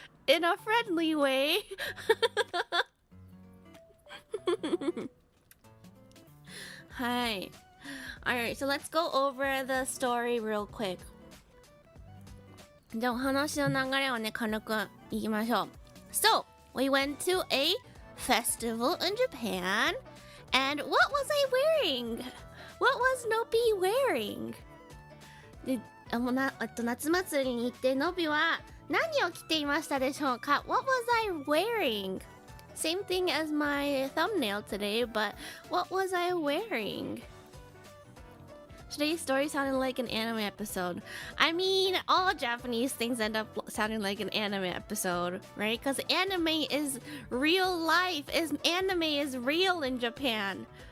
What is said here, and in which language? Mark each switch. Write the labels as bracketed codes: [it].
[en] In a friendly way. Hi. Alright, so let's go over the story real quick. [ja] じゃあお話の流れをね、軽くいきましょう。 [en] So, we went to a festival in Japan, and what was I wearing? What was Nobi wearing? [ja] で、夏祭りに行ってノビは何を着ていましたでしょうか？ [en] What was I wearing? Same thing as my thumbnail today, but what was I wearing? Today's story sounded like an anime episode. I mean, all Japanese things end up sounding like an anime episode, right? Because anime is real life. Anime is real in Japan.